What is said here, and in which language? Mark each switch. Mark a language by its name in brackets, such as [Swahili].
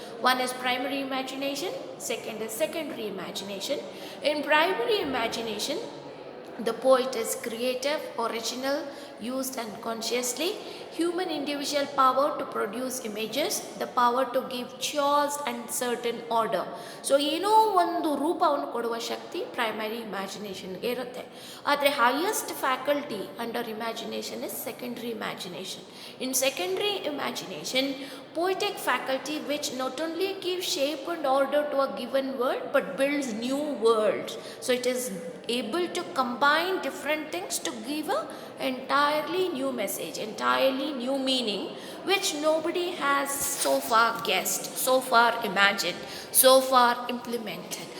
[English] One is primary imagination, second is secondary imagination. In primary imagination, the poet is creative, original, used unconsciously. Human individual power to produce images, the power to give chores and certain order. [Kannada] So ಏನೋ ಒಂದು ರೂಪವನ್ನು ಕೊಡುವ ಶಕ್ತಿ primary ಇಮ್ಯಾಜಿನೇಷನ್ಗೆ ಇರುತ್ತೆ. [English] ಆದರೆ highest faculty under imagination is secondary imagination. In secondary imagination, poetic faculty which not only gives shape and order to a given world but builds new worlds. So it is able to combine different things to give a entirely new message, entirely new meaning which nobody has so far guessed, so far imagined, so far implemented.